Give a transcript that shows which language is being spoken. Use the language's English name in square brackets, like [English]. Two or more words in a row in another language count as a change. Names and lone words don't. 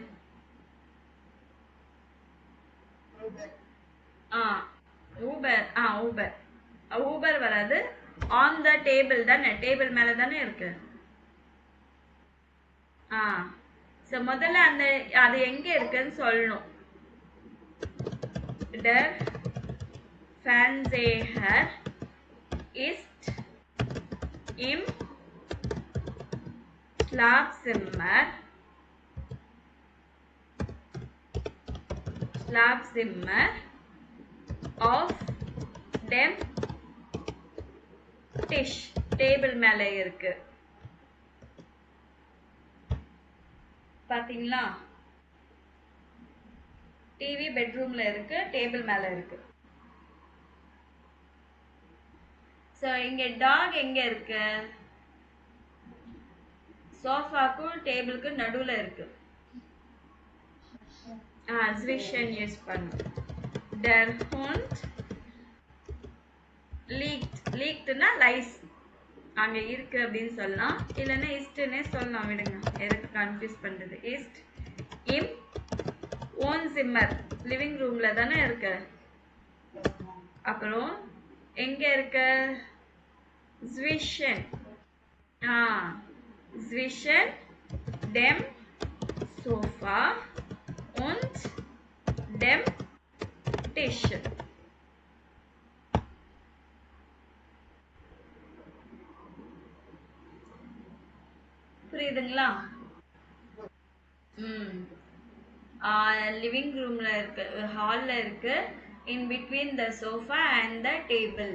[Tamil] ஆ ஊபர். ஊபர். ஊபர் வராது. [English] on the table [Tamil] தானே, டேபிள் மேல தானே இருக்கு. ஸோ முதல்ல அந்த அது எங்க இருக்குன்னு சொல்லணும். [German] Der Fernseher ist im Schlafzimmer, Schlafzimmer of dem Tisch, [Tamil] டேபிள் மேல இருக்கு. பாத்தீங்களா? டிவி பெட்ரூம்ல இருக்கு, டேபிள் மேல இருக்கு. சோ இங்க டாக் எங்க இருக்கு? சோஃபாக்கும் டேபிளுக்கு நடுவுல இருக்கு. zwischen யூஸ் பண்ணு. [German] Der Hund liegtனா [Tamil] லைஸ் அங்க இருக்கு அப்படின்னு சொல்லலாம். இல்லைன்னா இஸ்ட்னே சொல்லலாம். விடுங்க, எதுக்கு கன்ஃபியூஸ் பண்றது. [German] ist im Wohnzimmer, [English] living room [Tamil] தானே இருக்கு. அப்புறம் எங்க இருக்கு? [German] zwischen zwischen dem Sofa und dem Tisch. [Tamil] புரியுதுங்களா? [English] living room [Tamil] இருக்கு, ஹால்ல இருக்கு. [English] In between the sofa and the table.